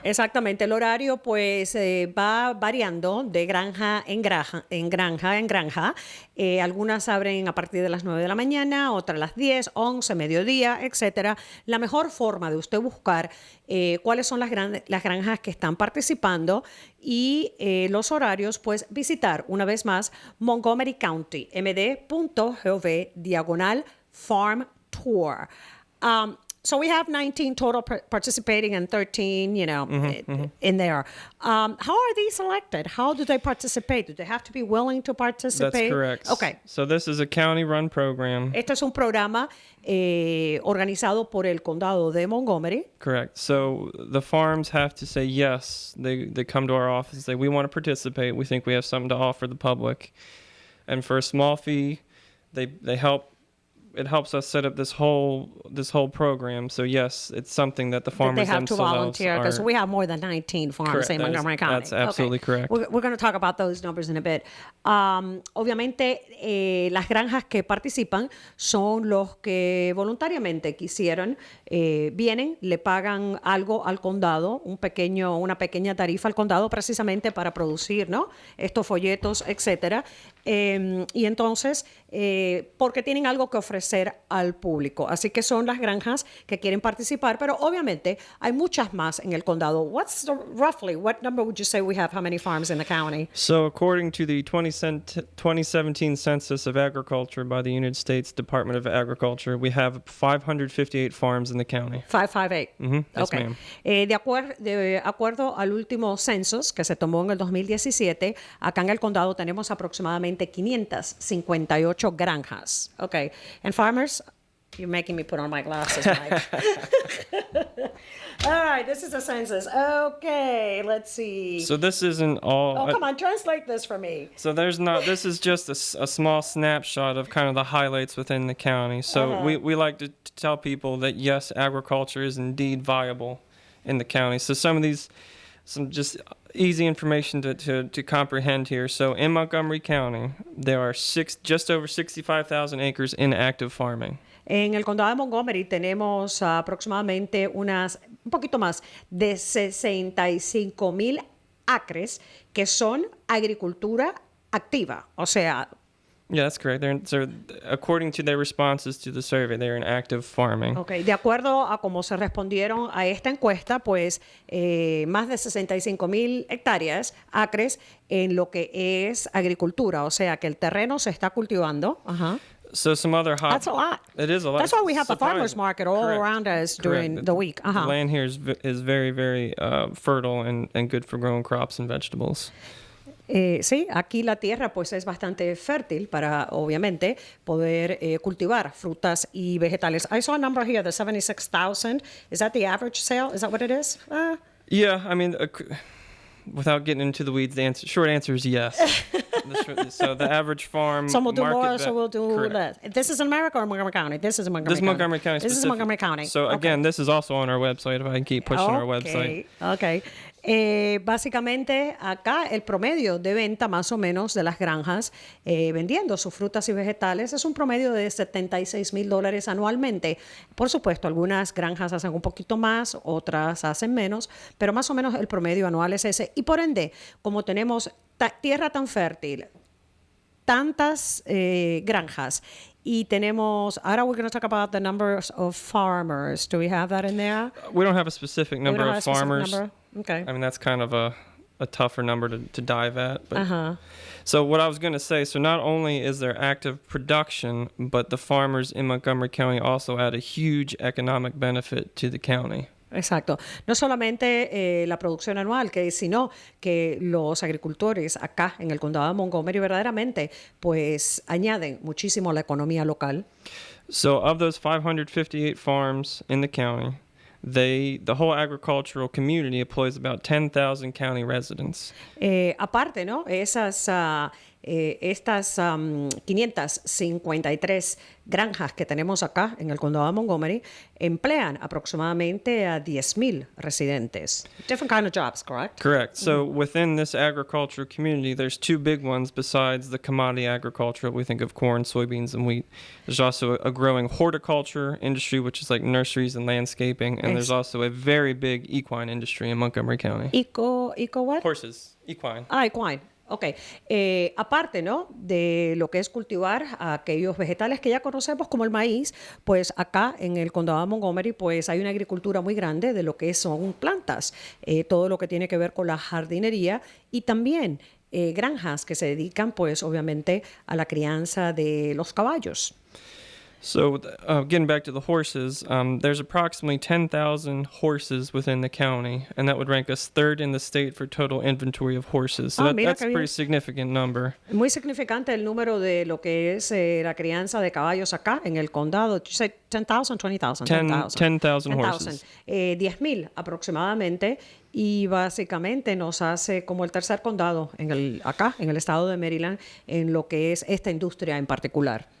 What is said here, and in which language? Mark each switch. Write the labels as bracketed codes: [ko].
[es] Exactamente. El horario pues va variando de granja en granja. Algunas abren a partir de las 9 de la mañana, otras a las 10, 11, mediodía, etcétera. La mejor forma de usted buscar cuáles son las granjas que están participando y los horarios, pues visitar una vez más Montgomery County, md.gov/farm tour. [en] So we have 19 total participating and 13, in there. How are these selected? How do they participate? Do they have to be willing to participate? That's correct. Okay. So this is a county-run program. [es] Este es un programa organizado por el condado de Montgomery. [en] Correct. So the farms have to say yes. They come to our office and say, we want to participate. We think we have something to offer the public. And for a small fee, they help. It helps us set up this whole program. So yes, it's something that the farmers themselves have to volunteer because we have more than 19 farms correct. in Montgomery County. That's absolutely correct. We're going to talk about those numbers in a bit. [es] Obviamente, las granjas que participan son los que voluntariamente quisieron, vienen, le pagan algo al condado, una pequeña tarifa al condado precisamente para producir, ¿no? Estos folletos, etcétera. Y entonces, porque tienen algo que ofrecer al público. Así que son las granjas que quieren participar, pero obviamente hay muchas más en el condado. [en] Roughly, what number would you say we have? How many farms in the county? So according to the 2017 Census of Agriculture by the United States Department of Agriculture, we have 558 farms in the county. 558. Yes, Okay. ma'am. [es] De acuerdo al último census que se tomó en el 2017, acá en el condado tenemos aproximadamente 558 granjas. [en] Okay. And farmers, you're making me put on my glasses, Mike. All right, this is the census. Okay, let's see. So this isn't all. Oh, come on, translate this for me. So this is just a small snapshot of kind of the highlights within the county. So we like to tell people that yes, agriculture is indeed viable in the county. So some just easy information to comprehend here. So in Montgomery County, there are just over 65,000 acres in active farming. [es] En el condado de Montgomery tenemos aproximadamente un poquito más de 65,000 acres que son agricultura activa, o sea. [en] Yeah, that's correct. They're according to their responses to the survey, they're in active farming. [es] Okay, de acuerdo a cómo se respondieron a esta encuesta, pues más de 65,000 hectáreas, acres, en lo que es agricultura, o sea que el terreno se está cultivando. [en] So some other That's a lot. It is a lot. That's why we have the farmers market all around us during the week. The land here is very, very fertile and good for growing crops and vegetables. [es] Sí, aquí la tierra pues es bastante fértil para, obviamente, poder cultivar frutas y vegetales. [en] I saw a number here, the 76,000. Is that the average sale? Is that what it is? Yeah, I mean, without getting into the weeds, the short answer is yes. So the average farm. Some will do more, some will do less. This is in America or Montgomery County? This is in Montgomery County. Montgomery County. This is Montgomery County. So again, this is also on our website. If I can keep pushing our website. Okay. [es] Básicamente acá el promedio de venta más o menos de las granjas vendiendo sus frutas y vegetales es un promedio de $76,000 anualmente. Por supuesto, algunas granjas hacen un poquito más, otras hacen menos, pero más o menos el promedio anual es ese. Y por ende, como tenemos tierra tan fértil, tantas granjas, y tenemos, ahora [en] we're going to talk about the numbers of farmers. Do we have that in there? We don't have a specific number of farmers. Okay. I mean, that's kind of a tougher number to dive at. But So what I was going to say, so not only is there active production, but the farmers in Montgomery County also add a huge economic benefit to the county. [es] Exacto. No solamente la producción anual, sino que los agricultores acá en el condado de Montgomery verdaderamente pues añaden muchísimo a la economía local. [en] So of those 558 farms in the county, the whole agricultural community employs about 10,000 county residents. [es] Aparte, ¿no? Estas 553 granjas que tenemos acá en el condado de Montgomery emplean aproximadamente a 10,000 residentes. [en] Different kind of jobs, correct? Correct. So within this agricultural community, there's two big ones besides the commodity agriculture. We think of corn, soybeans, and wheat. There's also a growing horticulture industry, which is like nurseries and landscaping. And there's also a very big equine industry in Montgomery County. Eco what? Horses, equine. [es] Equine. Ok. Aparte, ¿no? De lo que es cultivar aquellos vegetales que ya conocemos como el maíz, pues acá en el condado de Montgomery pues hay una agricultura muy grande de lo que son plantas, todo lo que tiene que ver con la jardinería y también granjas que se dedican pues obviamente a la crianza de los caballos. [en] So, getting back to the horses, there's approximately 10,000 horses within the county, and that would rank us third in the state for total inventory of horses. So that's a pretty significant number. [es] Muy significante el número de lo que es la crianza de caballos acá en el condado. [en] You said 10,000, 20,000? 10,000 horses. [es] 10,000 aproximadamente. Y básicamente nos hace como el tercer condado acá en el estado de Maryland en lo que es esta industria en particular.